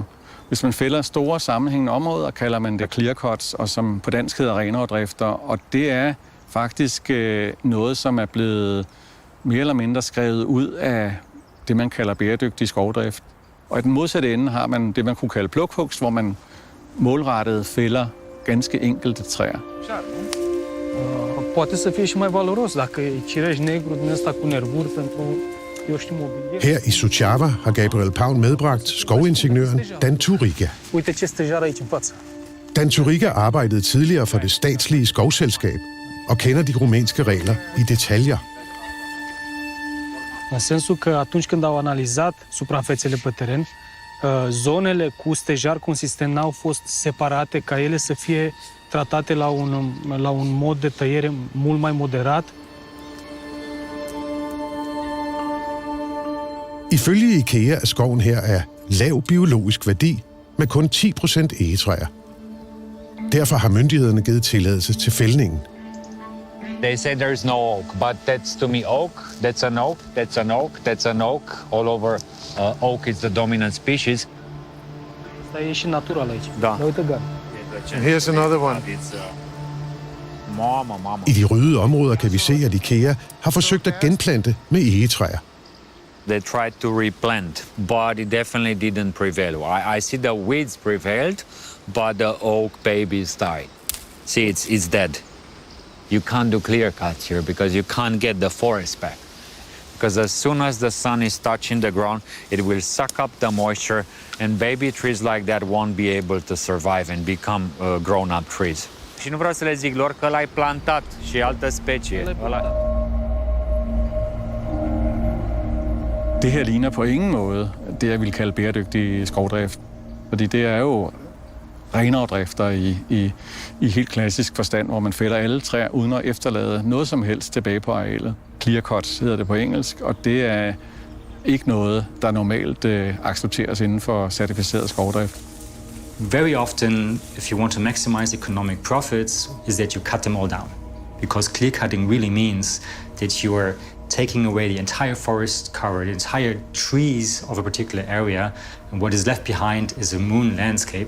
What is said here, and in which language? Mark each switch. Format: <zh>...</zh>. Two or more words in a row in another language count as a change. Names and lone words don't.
<da>Hvis man fælder store sammenhængende områder, kalder man det</da> <en>clear cuts,</en> <da>og som på dansk hedder renavdrifter, og det er faktisk noget, som er blevet mere eller mindre skrevet ud af det, man kalder bæredygtig skovdrift. Og i den modsatte ende har man det, man kunne kalde plukhugst, hvor man målrettet fælder ganske enkelte træer.</da> <ro>Poate să fie și mai valoros dacă e cireș negru din ăsta cu nervuri pentru, eu știu, mobilier.</ro> <da>Her i Suceava har Gabriel Paun medbragt skovingeniøren Dan Turiga.</da> <ro>Uite ce stejar aici în față.</ro> <da>Dan Turiga arbejdede tidligere for det statslige skovselskab og kender de rumænske regler i detaljer.</da> <ro>În sensul că atunci când au analizat suprafețele pe teren, zonele cu stejar consistent n-au fost separate ca ele să fie tratate la un mod de tăiere mult mai moderat.</ro> <da>Ifølge Ikea er skoven her af lav biologisk værdi med kun 10% egetræer. Derfor har myndighederne givet tilladelse til fældningen.</da> <en>They say there's no oak, but that's to me oak, that's an oak, that's an oak, that's an oak. All over oak is the dominant species.</en> <ro>Asta e și natural aici. Da. Uite gard.</ro> <en>Here's another one.</en> <da>I de ryddede områder kan vi se, at Ikea har forsøgt at genplante med egetræer.</da> <en>They tried to replant, but it definitely didn't prevail. I see the weeds prevailed, but the oak babies died. See, it's dead. You can't do clear cuts here because you can't get the forest back. Because as soon as the sun is touching the ground, it will suck up the moisture, and baby trees like that won't be able to survive and become grown-up trees.</en> <ro>Și nu vreau să le zic lor că l-ai plantat și altă specie.</ro> <da>Det her ligner på ingen måde det, jeg vil kalde bæredygtig skovdrift. Fordi det er jo renavdrifter i helt klassisk forstand, hvor man fælder alle træer uden at efterlade noget som helst tilbage på arealet.</da> <en>Clear cuts</en> <da>hedder det på engelsk, og det er ikke noget, der normalt accepteres inden for certificeret skovdrift.</da> <en>Very often, if you want to maximize economic profits, is that you cut them all down. Because clear cutting really means that you are taking away the entire forest cover, the entire trees of a particular area, and what is left behind is a moon landscape.</en>